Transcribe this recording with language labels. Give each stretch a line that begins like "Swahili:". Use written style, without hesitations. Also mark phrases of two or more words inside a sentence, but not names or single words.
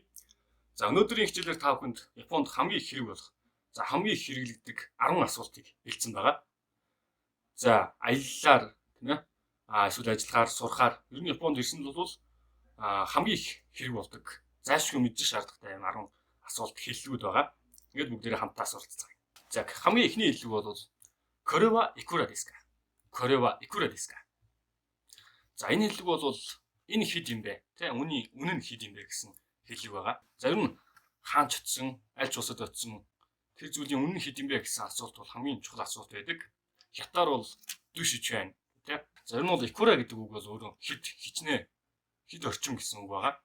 Mongolian: За өнөөдрийн хичээлээр та бүхэнд Японд хамгийн их хэрэг болох хамгийн их хэрэглэгдэх 10 асуултыг хэлсэн байгаа. За аяллаар тийм ээ эсвэл ажиллахаар сурахаар ер нь Японд ирсэнд бол хамгийн их хэрэг болдог. Зайлшгүй мэдчих шаардлагатай 10 асуулт хэллэгүүд байгаа. Ингээд бүгдээрээ хамтдаа суралцгаая. За хамгийн эхний хэллэг бол
Japanese: これはいくらですか? これはいくらですか?
Mongolian: За энэ хэллэг бол энэ хэд юм бэ? Тэ үнэн нь хэд юм бэ гэсэн хэллэг байгаа. За ер нь хаан ч утсан, аль ч усад утсан тэр зүйлийн үнэн нь хэд юм бэ гэсэн асуулт бол хамгийн чухал асуулт байдаг. Хятаар бол дүшиж байна. Тэ. За ер нь бол икура гэдэг үг бол өөрөө хэд хичнээн хэд орчим гэсэн үг байгаа.